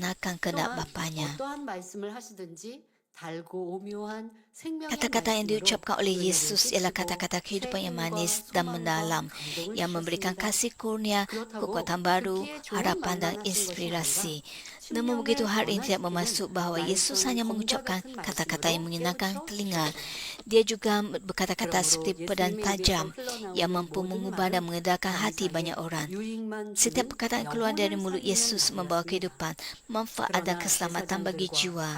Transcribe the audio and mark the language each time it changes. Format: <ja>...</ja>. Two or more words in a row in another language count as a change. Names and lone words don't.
<ms>melaksanakan kehendak</ms> <ko>또한</ko> <ms>Bapanya.</ms> <ko>어떠한 말씀을 하시든지 달고 오묘한 생명의</ko> <ms>Kata-kata yang</ms> <ko>말씀으로</ko> <ms>diucapkan oleh</ms> <ko>은혜를</ko> <ms>Yesus ialah</ms> <ko>끼치고</ko> <ms>kata-kata kehidupan yang</ms> <ko>책임과</ko> <ms>manis dan</ms> <ko>소망과</ko> <ms>mendalam,</ms> <ko>감동을</ko> <ms>yang memberikan</ms> <ko>주셨습니다.</ko> <ms>kasih kurnia,</ms> <ko>그렇다고</ko> <ms>kekuatan baru,</ms> <ko>듣기에 좋은</ko> <ms>harapan dan</ms> <ko>말만 하신 것이 아니라</ko> <ms>inspirasi. Namun begitu hal ini tidak bermaksud bahawa Yesus hanya mengucapkan kata-kata yang menyenangkan telinga. Dia juga berkata-kata seperti pedang tajam yang mampu mengubah dan mengedarkan hati banyak orang. Setiap perkataan keluar dari mulut Yesus membawa kehidupan, manfaat dan keselamatan bagi jiwa.</ms>